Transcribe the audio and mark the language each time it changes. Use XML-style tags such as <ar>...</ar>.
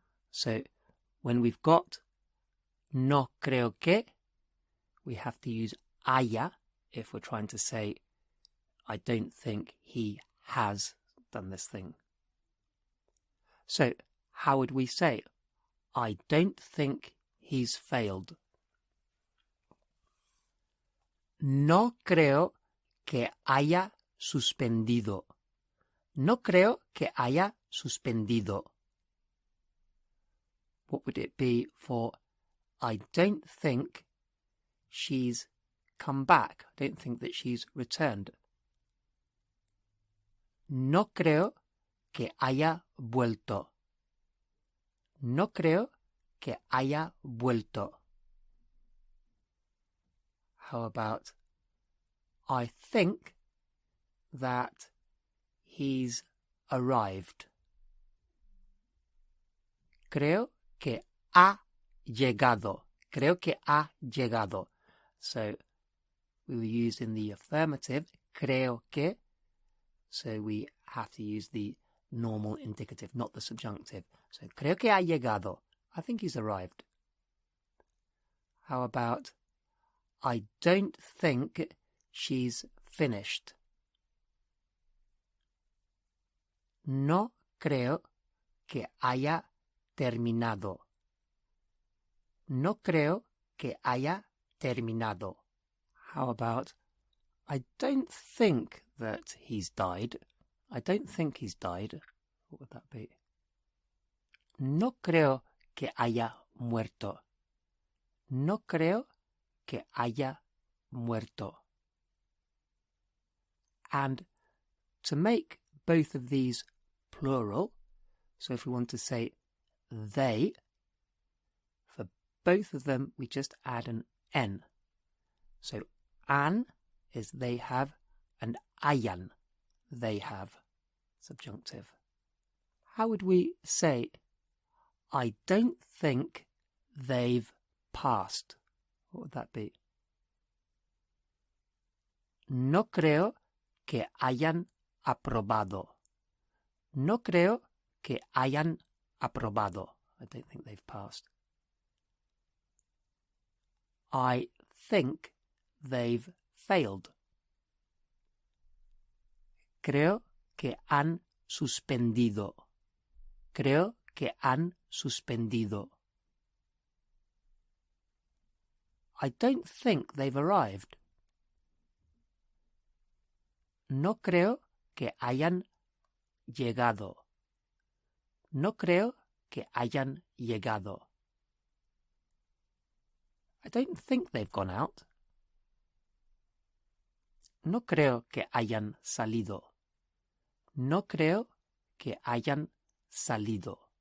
<en>So when we've got no creo que, we have to use haya if we're trying to say I don't think he has done this thing. So how would we say I don't think he's failed?</en> <es>No creo que haya suspendido. No creo que haya suspendido.</es> <en>What would it be for I don't think she's come back? I don't think that she's returned.</en> <es>No creo que haya vuelto. No creo que haya vuelto.</es> <en>How about I think that he's arrived.</en> <es>Creo que ha llegado. Creo que ha llegado.</es> <en>So we were used in the affirmative, creo que. So we have to use the normal indicative, not the subjunctive.</en> <es>So creo que ha llegado.</es> <en>I think he's arrived. How about I don't think she's finished.</en> <es>No creo que haya terminado. No creo que haya terminado.</es> <en>How about I don't think that he's died. I don't think he's died. What would that be?</en> <es>No creo que haya muerto. No creo que haya muerto.</es> <en>And to make both of these plural, so if we want to say they, for both of them we just add an N. So an is they have, and hayan, they have, subjunctive. How would we say I don't think they've passed? What would that be?</en> <es>No creo que hayan aprobado. No creo que hayan aprobado.</es> <en>I don't think they've passed. I think they've failed.</en> <es>Creo que han suspendido. Creo que han suspendido.</es> <en>I don't think they've arrived.</en> <es>No creo que hayan llegado. No creo que hayan llegado.</es> <en>I don't think they've gone out.</en> <es>No creo que hayan salido. No creo que hayan salido.</es>